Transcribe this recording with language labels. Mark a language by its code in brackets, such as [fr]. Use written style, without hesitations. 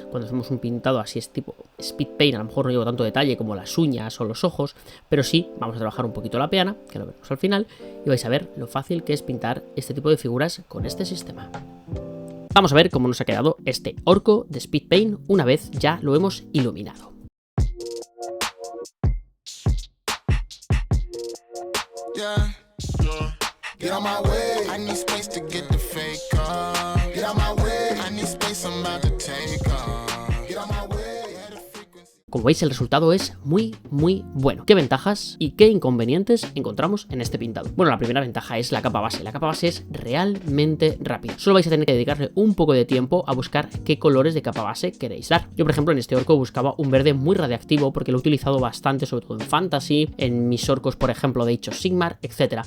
[es] Cuando hacemos un pintado así es tipo speed paint, a lo mejor no llevo tanto detalle como las uñas o los ojos, pero sí vamos a trabajar un poquito la peana, que lo veremos al final, y vais a ver lo fácil que es pintar este tipo de figuras con este sistema. Vamos a ver cómo nos ha quedado este orco de speed paint una vez ya lo hemos iluminado. [en] Get out my way, I need space to get the fake car. Get out my way, I need space, I'm about to take off. Get out my way. [es] Como veis, el resultado es muy bueno. ¿Qué ventajas y qué inconvenientes encontramos en este pintado? Bueno, la primera ventaja es la capa base. La capa base es realmente rápida. Solo vais a tener que dedicarle un poco de tiempo a buscar qué colores de capa base queréis dar. Yo, por ejemplo, en este orco buscaba un verde muy radiactivo porque lo he utilizado bastante, sobre todo en Fantasy, en mis orcos, por ejemplo, de Age of Sigmar, etc.